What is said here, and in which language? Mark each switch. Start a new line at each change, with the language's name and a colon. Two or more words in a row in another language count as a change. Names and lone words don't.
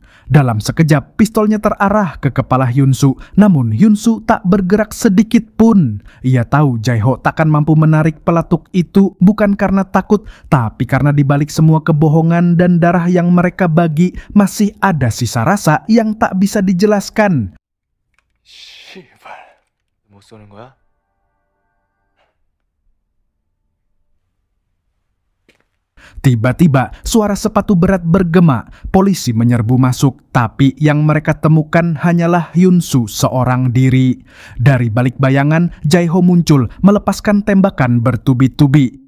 Indonesian: Dalam sekejap, pistolnya terarah ke kepala Hyun-soo, namun Hyun-soo tak bergerak sedikit pun. Ia tahu Jae-ho takkan mampu menarik pelatuk itu bukan karena takut, tapi karena di balik semua kebohongan dan darah yang mereka bagi, masih ada sisa rasa yang tak bisa dijelaskan.
Korean: 씨발, 못 쏘는 거야?
Indonesian: Tiba-tiba, suara sepatu berat bergema. Polisi menyerbu masuk, tapi yang mereka temukan hanyalah Hyun-soo seorang diri. Dari balik bayangan, Jae-ho muncul, melepaskan tembakan bertubi-tubi.